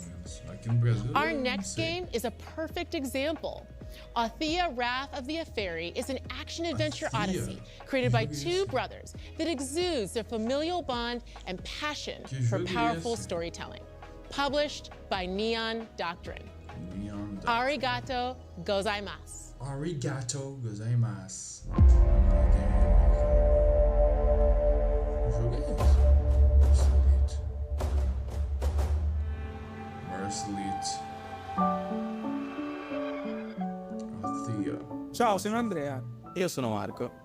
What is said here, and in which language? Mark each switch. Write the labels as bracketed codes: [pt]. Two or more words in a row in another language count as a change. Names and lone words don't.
[en] Our next game is a perfect example. Althea Wrath of the Apheri is an action-adventure odyssey created by two brothers that exudes their familial bond and passion for powerful storytelling. Published by Neon Doctrine. [ja] ありがとうございます. ありがとうございます. [en] Mercilite. Althea. [it] Ciao, sono Andrea. Io sono Marco.